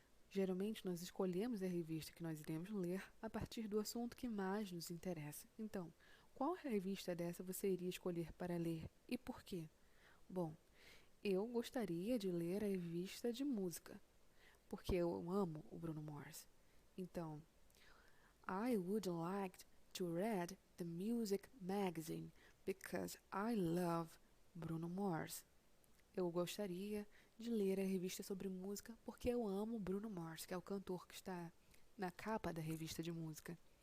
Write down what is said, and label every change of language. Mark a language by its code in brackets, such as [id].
[pt] Geralmente nós escolhemos a revista que nós iremos ler a partir do assunto que mais nos interessa. Então, qual revista dessa você iria escolher para ler e por quê? Bom, eu gostaria de ler a revista de música, porque eu amo o Bruno Mars. [en] Então, I would like to read the music magazine because I love Bruno Mars. [pt] Eu gostaria de ler a revista sobre música porque eu amo Bruno Mars, que é o cantor que está na capa da revista de música.